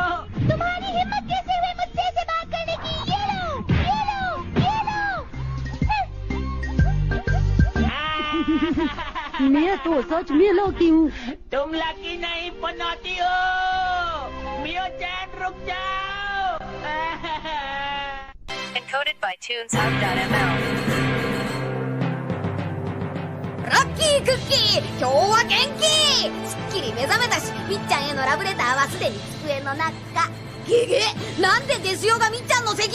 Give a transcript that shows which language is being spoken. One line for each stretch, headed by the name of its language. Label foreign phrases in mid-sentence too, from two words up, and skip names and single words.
Hindi: तुम्हारी हिम्मत कैसे हुई मुझसे ऐसे बात करने की? ये लो, ये लो, ये लो। मैं तो सच में लकी हूँ। तुम लकी नहीं पनौती हो। मियो जान रुक जाओ। Encoded by TunesHub.ml.
Japanese: ラッキークッキー、今日は元気。すっきり目覚めたし、みっちゃんへのラブレターはすでに机の中。ゲゲ、なんでですよがみっちゃんの席に？